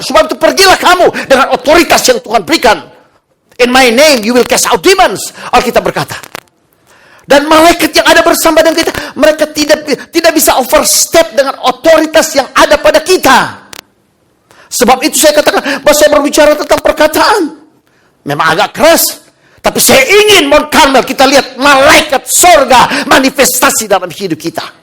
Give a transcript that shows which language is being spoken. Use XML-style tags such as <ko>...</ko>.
<id>Sebab itu pergilah kamu dengan otoritas yang Tuhan berikan.</id> <en>In my name you will cast out demons.</en> <id>Alkitab berkata. Dan malaikat yang ada bersama dengan kita, mereka tidak bisa overstep dengan otoritas yang ada pada kita. Sebab itu saya katakan bahwa saya berbicara tentang perkataan. Memang agak keras. Tapi saya ingin Mount Carmel kita lihat malaikat sorga manifestasi dalam hidup kita.</id>